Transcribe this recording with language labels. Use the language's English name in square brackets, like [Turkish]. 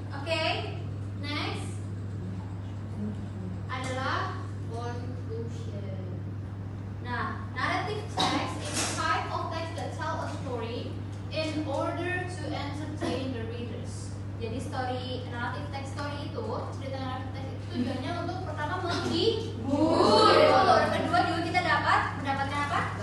[Indonesian] Oke, next adalah conclusion. [English] Nah, narrative text is a type of text that tell a story in order to entertain the readers. [Indonesian] Jadi narrative text story itu, cerita narrative text itu tujuannya untuk pertama menghibur. Yang kedua juga kita mendapatkan apa?